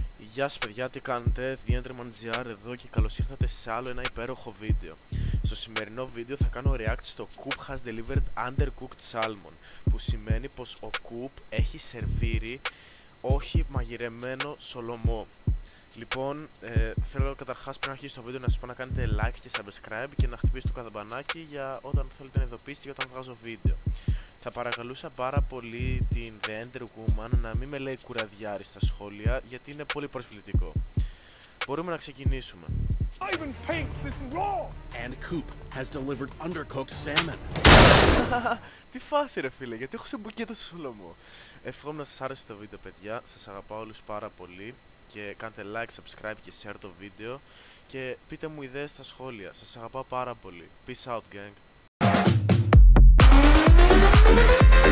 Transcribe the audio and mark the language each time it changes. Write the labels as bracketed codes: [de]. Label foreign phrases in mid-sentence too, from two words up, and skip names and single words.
[el] Γεια σας παιδιά, τι κάνετε, TheEnderman.gr εδώ και καλώς ήρθατε σε άλλο ένα υπέροχο βίντεο. Στο σημερινό βίντεο θα κάνω react στο Coop has delivered undercooked salmon, που σημαίνει πως ο Coop έχει σερβίρει όχι μαγειρεμένο σολομό. Λοιπόν, θέλω καταρχάς πριν αρχίσει το βίντεο να σας πω να κάνετε like και subscribe και να χτυπήσετε το καμπανάκι για όταν θέλετε να ειδοποιήσετε για όταν βγάζω βίντεο. Θα παρακαλούσα πάρα πολύ την The Ender Woman να μην με λέει κουραδιάρη στα σχόλια, γιατί είναι πολύ προσβλητικό. Μπορούμε να ξεκινήσουμε. [en] And Coop has delivered undercooked salmon. [el] Τι φάση ρε φίλε, γιατί έχω σε μπουκέτο στο σολομό. Εύχομαι να σας άρεσε το βίντεο παιδιά, σας αγαπάω όλους πάρα πολύ και κάντε [en] like, subscribe [el] και share το βίντεο και πείτε μου ιδέες στα σχόλια, σας αγαπάω πάρα πολύ. [en] Peace out gang.